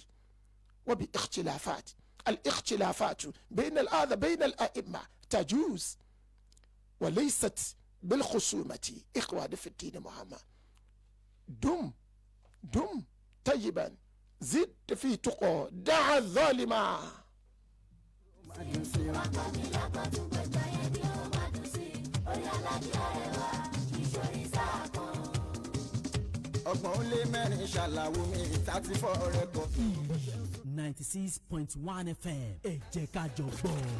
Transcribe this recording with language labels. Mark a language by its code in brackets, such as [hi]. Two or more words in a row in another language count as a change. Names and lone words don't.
[ar] وباختلافات، الاختلافات بين هذا بين الأئمة تجوز، وليست بالخصومة إخواني في الدين محمد. دم طيبا، زد في تقى، دع الظالم. [yo] ọgbọ̀n ó lé mẹ́rin ṣàlàwò mi 34 rẹ́kọ̀. 96.1 FM ẹ jẹ́ ká jọ gbọ́.